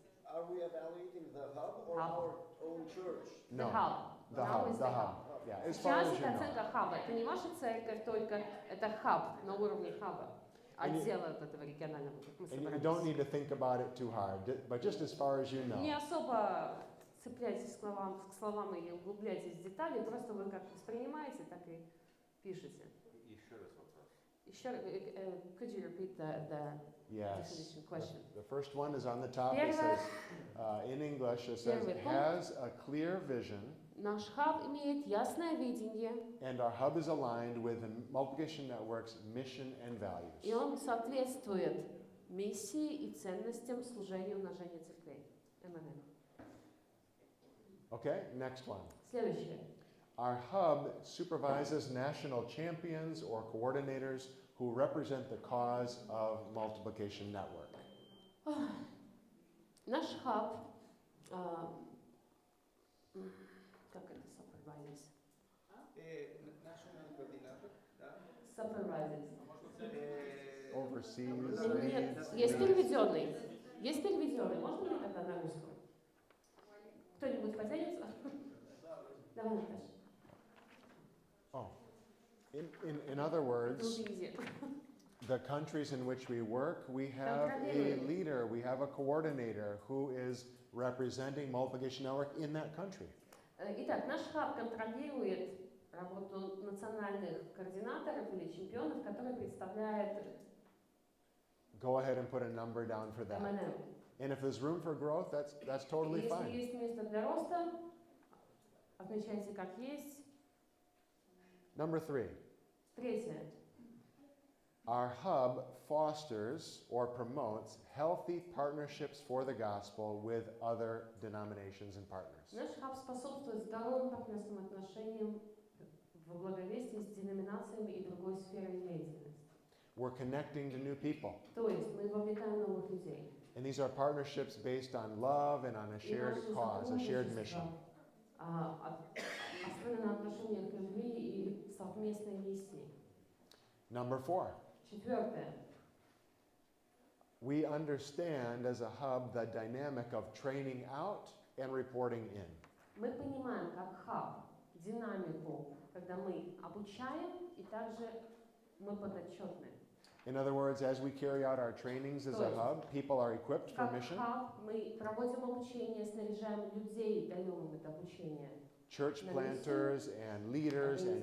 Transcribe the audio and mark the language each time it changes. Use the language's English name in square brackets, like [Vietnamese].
[English] Are we evaluating the hub or our own church? No. The hub. Yeah, as far as you know. [Russian] Оценка хаба. Это не ваша церковь только, это хаб на уровне хаба. Отдела этого регионального, как мы собираемся. [English] And you don't need to think about it too hard, but just as far as you know. [Russian] Не особо цепляйтесь к словам или углубляйтесь в детали, просто вы как воспринимаете, так и пишете. Еще раз вопрос. [English] Could you repeat the definition question? The first one is on the top. It says, in English, it says, has a clear vision. [Russian] Наш хаб имеет ясное видение. [English] And our hub is aligned with the Multiplication Network's mission and values. [Russian] И он соответствует миссии и ценностям служения умножения церквей. МНМ. [English] Okay, next one. [Russian] Следующее. [English] Our hub supervises national champions or coordinators who represent the cause of Multiplication Network. [Russian] Наш хаб, как это supervises? [English] National coordinator, да? Supervises. Overseas. [Russian] Нет, есть переведенный. Есть переведенный. Можно мне тогда на русском? Кто-нибудь поделится? Давай, Наташа. [English] Oh, in other words, the countries in which we work, we have a leader, we have a coordinator who is representing Multiplication Network in that country. [Russian] Итак, наш хаб контролирует работу национальных координаторов или чемпионов, которые представляют [English] go ahead and put a number down for that. [Russian] МНМ. [English] And if there's room for growth, that's totally [Russian] Если [English] fine. [Russian] есть место для роста, отмечайте как есть. [English] Number 3, [Russian] Третье. [English] our hub fosters or promotes healthy partnerships for the gospel with other denominations and partners. [Russian] Наш хаб способствует здоровым партнерским отношениям в благовестии с деноминациями и другой сферой деятельности. [English] We're connecting to new people. [Russian] То есть мы вовлекаем новых людей. [English] And these are partnerships based on love and on a [Russian] И [English] shared [Russian] наше [English] cause, a shared mission. [Russian] сотрудничество основано на отношениях любви и совместной миссии. [English] Number 4, [Russian] Четвертое. [English] we understand as a hub the dynamic of training out and reporting in. [Russian] Мы понимаем как хаб динамику, когда мы обучаем и также мы подотчетны. [English] In other words, as we carry out our trainings as a hub, people are equipped for [Russian] Как [English] mission. [Russian] хаб мы проводим обучение, снаряжаем людей, даем им это обучение. [English] Church planters and leaders and